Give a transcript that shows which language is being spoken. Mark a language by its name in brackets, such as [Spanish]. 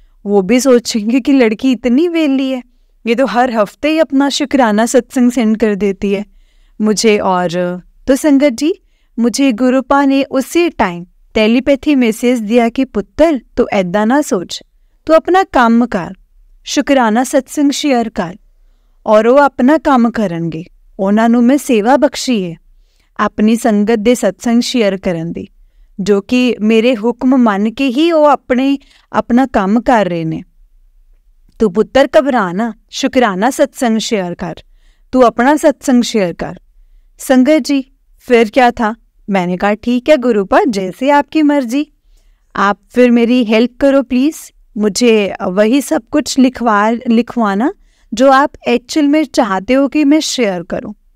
[Hindi] वो भी सोचेंगे कि लड़की इतनी वेली है, ये तो हर हफ्ते ही अपना शुक्राना सत्संग सेंड कर देती है मुझे। और तो संगत जी, मुझे गुरुपा ने उसी टाइम टेलीपैथी मैसेज दिया कि [Punjabi] पुत्र तू ऐदा ना सोच, [Hindi] तू अपना काम कर, [Punjabi] ਸ਼ੁਕਰਾਨਾ ਸਤਸੰਗ ਸ਼ੇਅਰ ਕਰ ਔਰ ਉਹ ਆਪਣਾ ਕੰਮ ਕਰਨਗੇ। ਉਹਨਾਂ ਨੂੰ ਮੈਂ ਸੇਵਾ ਬਖਸ਼ੀ ਹੈ ਆਪਣੀ ਸੰਗਤ ਦੇ ਸਤਸੰਗ ਸ਼ੇਅਰ ਕਰਨ ਦੀ, ਜੋ ਕਿ ਮੇਰੇ ਹੁਕਮ ਮੰਨ ਕੇ ਹੀ ਉਹ ਆਪਣਾ ਕੰਮ ਕਰ ਰਹੇ ਨੇ। ਤੂੰ ਪੁੱਤਰ ਘਬਰਾ ਨਾ, ਸ਼ੁਕਰਾਨਾ [Hindi] सत्संग शेयर कर, तू अपना सत्संग शेयर कर। संगत जी फिर क्या था? मैंने कहा ठीक है गुरुपाद, जैसे आपकी मर्जी, आप फिर मेरी हेल्प करो प्लीज़, मुझे वही सब कुछ लिखवाना जो आप एक्चुअल में चाहते हो कि मैं शेयर करूं।